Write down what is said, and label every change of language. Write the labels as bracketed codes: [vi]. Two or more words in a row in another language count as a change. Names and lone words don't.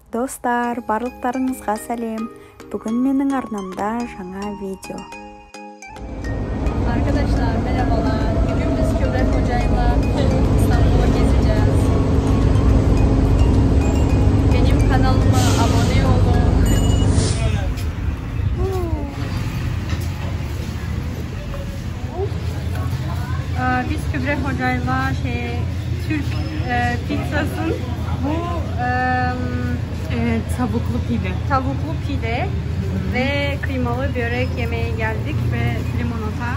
[kk] Dostlar, барлықтарыңызға сәлем. Бүгін менің арнамда жаңа видео. [tr] Arkadaşlar merhabalar. Bugün biz Kübra Hoca'yla İstanbul'u gezeceğiz. Benim kanalıma abone olun. Biz Kübra Hoca'yla Türk pizzasın bu tavuklu pide ve kıymalı börek yemeye geldik ve limonata.